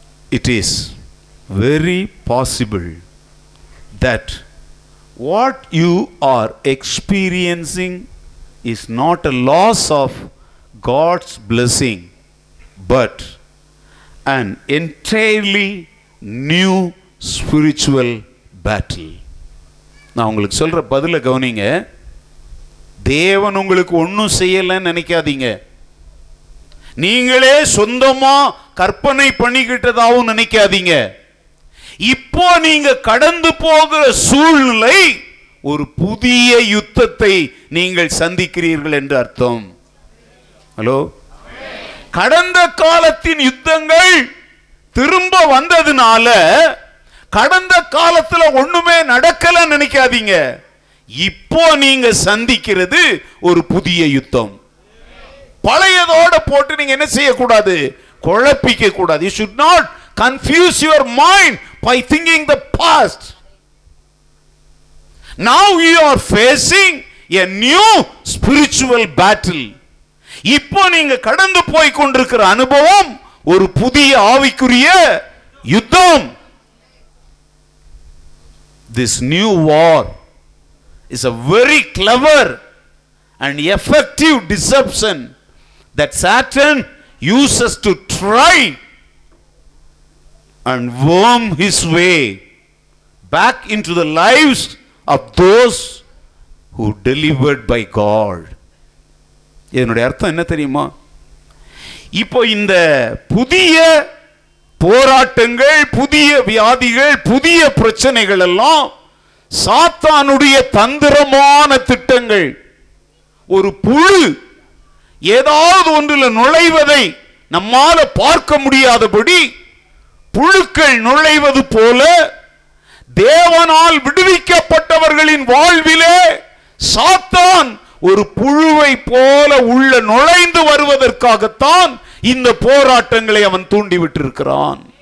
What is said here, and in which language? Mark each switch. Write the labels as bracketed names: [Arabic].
[English] It is very possible that what you are experiencing is not a loss of God's blessing, but an entirely new spiritual battle. [Tamil] நான் உங்களுக்கு சொல்ற பதில கவனிங்க. தேவன் உங்களுக்கு ஒன்றும் செய்யலன்னு நினைக்காதீங்க. நீங்களே சொந்தமா கற்பனை பண்ணிக்கிட்டதாவும் நினைக்காதீங்க. இப்போ நீங்க கடந்து போகிற சூழ்நிலை ஒரு புதிய யுத்தத்தை நீங்கள் சந்திக்கிறீர்கள் என்று அர்த்தம். ஹலோ, கடந்த காலத்தின் யுத்தங்கள் திரும்ப வந்ததுனால கடந்த காலத்துல ஒண்ணுமே நடக்கல நினைக்காதீங்க. இப்போ நீங்க சந்திக்கிறது ஒரு புதிய யுத்தம். பழையதோட போட்டு நீங்க என்ன செய்யக்கூடாது? குழப்பிக்க கூடாது. [English] You should not confuse your mind by thinking the past. Now you are facing a new spiritual battle. [Tamil] இப்போ நீங்க கடந்து போய் கொண்டிருக்கிற அனுபவம் ஒரு புதிய ஆவிக்குரிய யுத்தம். [English] This new war is a very clever and effective deception that Satan uses to try and worm his way back into the lives of those who delivered by God. [Tamil] இதனுடைய அர்த்தம் என்ன தெரியுமா? இப்போ இந்த புதிய போராட்டங்கள், புதிய வியாதிகள், புதிய பிரச்சனைகள் எல்லாம் சாத்தானுடைய தந்திரமான திட்டங்கள். ஒரு புழு ஏதாவது ஒன்றில் நுழைவதை நம்மால பார்க்க முடியாதபடி புழுக்கள் நுழைவது போல தேவனால் விடுவிக்கப்பட்டவர்களின் வாழ்விலே சாத்தான் ஒரு புழுவை போல உள்ள நுழைந்து வருவதற்காகத்தான் இந்த போராட்டங்களை அவன் தூண்டிவிட்டிருக்கிறான்.